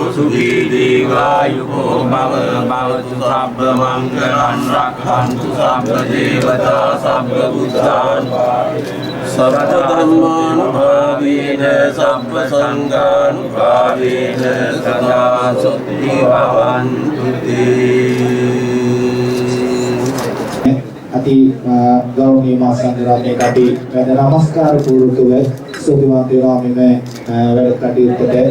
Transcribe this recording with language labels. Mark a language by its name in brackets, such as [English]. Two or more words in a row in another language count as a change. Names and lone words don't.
[Pali] සුඛී දීඝායුකෝ භව භවතු සබ්බ මංගලං රක්ඛන්තු සබ්බ දේවතා සබ්බ බුද්ධාන් සබ්බ ධම්මානුභාවේන සබ්බ සංඝානුභාවේන සදා සුඛී භවන්තු තේ. [Sinhala] අති ගෞරවනීය මා සංඝරත්නයට අපි වැඳ නමස්කාර පූර්වකව සෝභිමත් වෙනවා මෙම වැඩ කටයුත්තට.